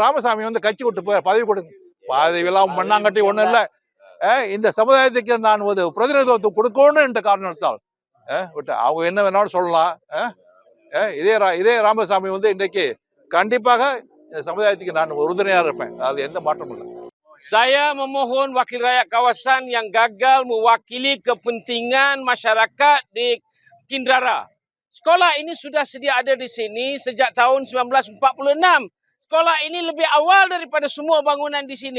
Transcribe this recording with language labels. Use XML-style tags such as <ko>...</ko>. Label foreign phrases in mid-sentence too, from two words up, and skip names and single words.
<ta>ராமசாமி வந்து கட்சி விட்டு பதவி கொடுங்க. பதவி எல்லாம் மண்ணாங்கட்டி ஒண்ணும் இல்ல. இந்த சமுதாயத்துக்கு நான் ஒரு பிரதிநிதித்துவம் கொடுக்கணும் என்ற காரணத்தால் அவங்க என்ன வேணாலும் சொல்லலாம். இதே ராமசாமி வந்து இன்றைக்கு கண்டிப்பாக இந்த சமுதாயத்துக்கு நான் உறுதுணையா இருப்பேன். அது எந்த மாற்றமும் இல்லை.</ta> <ms>Saya memohon wakil rakyat kawasan yang gagal mewakili kepentingan masyarakat di Kindrara. Sekolah ini sudah sedia ada di sini sejak tahun 1946. Sekolah ini lebih awal daripada semua bangunan di sini.</ms>